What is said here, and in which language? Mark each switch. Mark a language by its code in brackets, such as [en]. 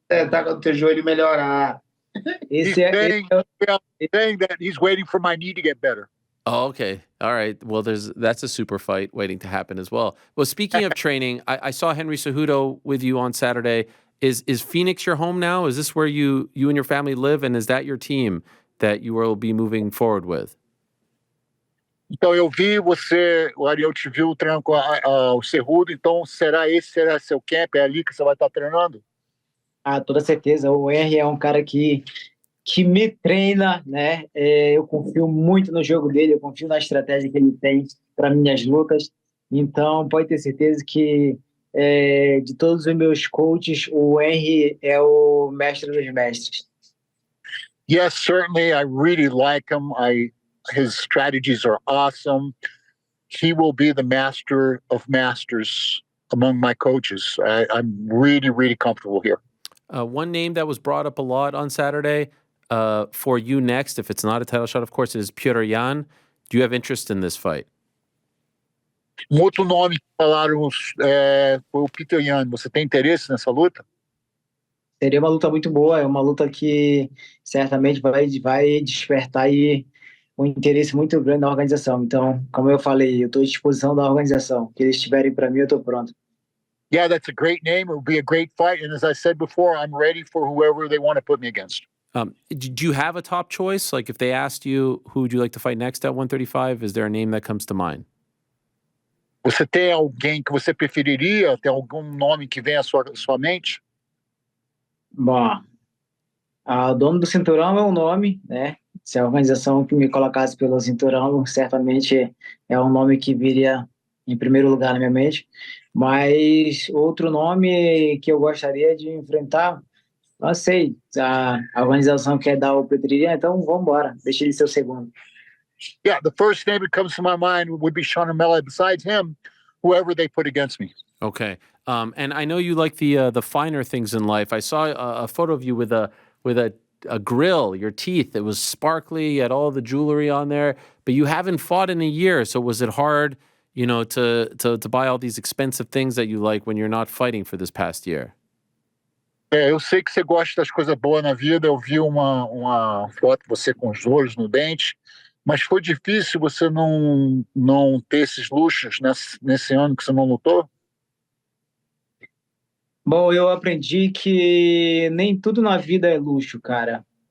[pt] Tá com o teu joelho melhorar. [en] He's saying that he's waiting for my knee to get better. Oh, okay. All right. Well, that's a super fight waiting to happen as well. Well, speaking of training, I saw Henry Cejudo with you on Saturday. Is Phoenix your home now? Is this where you and your family live? And is that your team that you will be moving forward with? [pt] Então, eu vi você, o Ariel te viu treinando com o Cejudo, então será seu camp? É ali que você vai estar treinando? Toda certeza. O Henry é um cara que me treina, né? Eu confio muito no jogo dele, eu confio na estratégia que ele tem para minhas lutas. Então, pode ter certeza que de todos os meus coaches, o Henry é o mestre dos mestres. [en] Yes, certainly. I really like him. His strategies are awesome. He will be the master of masters among my coaches. I'm really, really comfortable here. One name that was brought up a lot on Saturday for you next, if it's not a title shot, of course, is Petr Yan. Do you have interest in this fight? [pt] Um outro nome que falaram foi o Petr Yan. Você tem interesse nessa luta? Seria uma luta muito boa, é uma luta que certamente vai despertar aí um interesse muito grande na organização. Então, como eu falei, eu estou à disposição da organização. O que eles tiverem para mim, eu estou pronto. [en] Yeah, that's a great name. It will be a great fight. And as I said before, I'm ready for whoever they want to put me against. Do you have a top choice? Like if they asked you, who would you like to fight next at 135? Is there a name that comes to mind? [pt] Você tem alguém que você preferiria? Tem algum nome que vem à sua mente? Bom, o dono do cinturão é um nome, né? Se a organização que me colocasse pelo cinturão, certamente é um nome que viria em primeiro lugar na minha mente. Mas outro nome que eu gostaria de enfrentar, não sei, a organização quer dar o Petr Yan, então vamos embora, deixa ele ser o segundo. [en] Yeah, the first name that comes to my mind would be Sean OMalley. Besides him, whoever they put against me. Okay. And I know you like the finer things in life. I saw a photo of you with a grill, your teeth. It was sparkly. You had all the jewelry on there, but you haven't fought in a year. So was it hard, to buy all these expensive things that you like when you're not fighting for this past year? [pt] Eu sei que você gosta das coisas boas na vida. Eu vi uma foto de você com os olhos no dente, mas foi difícil você não ter esses luxos nesse ano que você não lutou? Bom, eu aprendi que nem tudo na vida é luxo, cara.